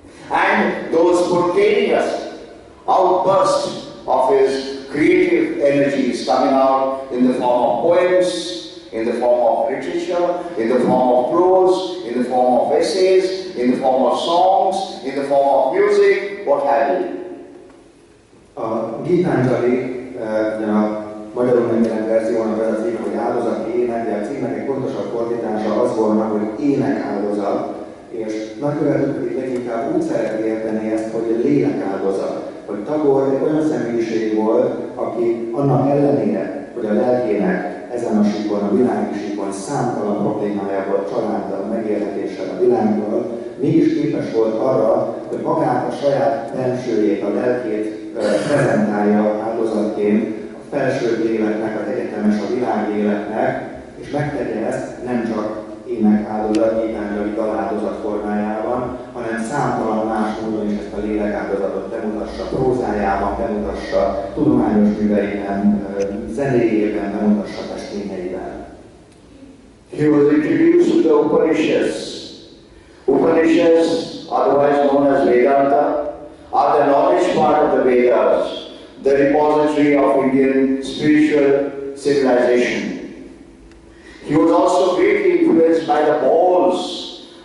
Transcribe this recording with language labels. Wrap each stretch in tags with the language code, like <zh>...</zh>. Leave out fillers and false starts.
<en>And those spontaneous outbursts of his creative energies coming out in the form of poems, in the form of literature, in the form of prose, in the form of essays, in the form of songs, in the form of music, what have you.</en> <hu>A Gitanjali, a magyarul megjelent verziónak az a címe, hogy áldozati ének, de a címnek egy pontosabb fordítása az volna, hogy énekáldozat, és nagykövetünk pedig leginkább úgy szeret érteni ezt, hogy lélek áldozat. hogy Tagore egy olyan személyiség volt, aki annak ellenére, hogy a lelkének ezen a síkon, a világi síkon számtalan problémája volt családdal, megélhetéssel a világgal, mégis képes volt arra, hogy magát a saját bensőjét, a lelkét prezentálja áldozatként a felső életnek, az egyetemes, a világéletnek, és megtegye ezt nem csak ének áldozat, Gitanjali daláldozat formájában, hanem számtalan más módon is ezt a lélekáldozatot bemutassa, prózájában bemutassa, tudományos műveiben, zenéjében bemutassa, festményeiben.</hu> <en>He was introduced to the Upanishads. Upanishads, otherwise known as Vedanta, are the knowledge part of the Vedas, the repository of Indian spiritual civilization. He was also greatly influenced by the Bauls.</en>